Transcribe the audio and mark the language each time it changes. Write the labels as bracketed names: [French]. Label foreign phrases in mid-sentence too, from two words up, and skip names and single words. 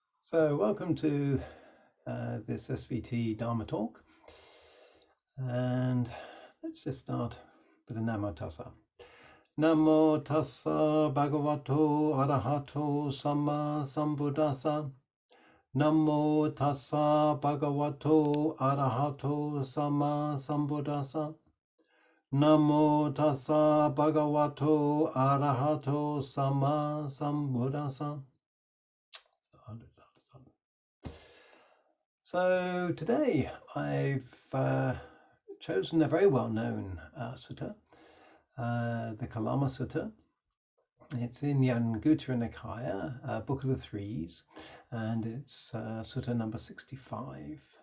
[English] So welcome to this SVT Dharma talk, and let's just start with the [Pali] Namo Tassa. Namo Tassa Bhagavato Arahato Samma Sambuddhassa. Namo Tassa Bhagavato Arahato Samma Sambuddhassa. Namo Tassa Bhagavato Arahato Samma Sambuddhassa. [English] So today I've chosen a very well-known sutta, the Kalama Sutta. It's in the Anguttara Nikaya, Book of the Threes, and it's Sutta number 65.